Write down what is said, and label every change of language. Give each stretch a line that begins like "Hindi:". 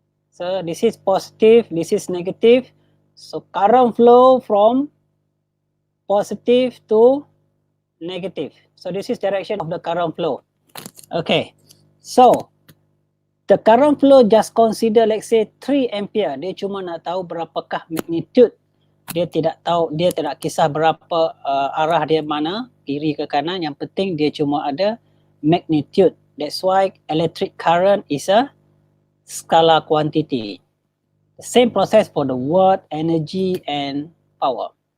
English: So this is positive, this is negative. So current flow from positive to negative. So this is direction of the current flow. Okay. So the current flow just consider, let's say 3 ampere.
Malay: Dia cuma nak tahu berapakah magnitude. Dia tidak tahu, dia tidak kisah berapa arah dia mana, kiri ke kanan. Yang penting dia cuma ada magnitude.
English: That's why electric current is a scalar quantity. The same process for the watt, energy, and power.